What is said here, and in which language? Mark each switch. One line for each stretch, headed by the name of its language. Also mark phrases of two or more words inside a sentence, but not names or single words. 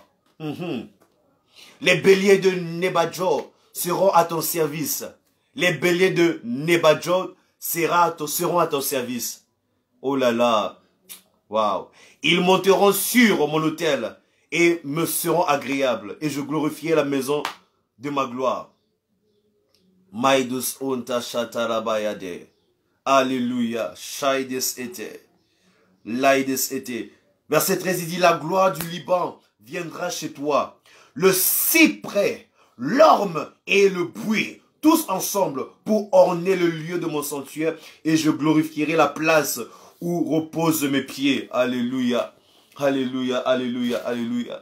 French: Les béliers de Nebadjo seront à ton service. Les béliers de Nebadjo seront à ton service. Oh là là. Waouh. Ils monteront sur mon autel et me seront agréables. Et je glorifierai la maison de ma gloire. Maïdus onta shatarabayade. Alléluia. Shaides ete. Laides ete. Verset 13, il dit, la gloire du Liban viendra chez toi. Le cyprès, l'orme et le buis, tous ensemble pour orner le lieu de mon sanctuaire. Et je glorifierai la place où reposent mes pieds. Alléluia. Alléluia. Alléluia. Alléluia.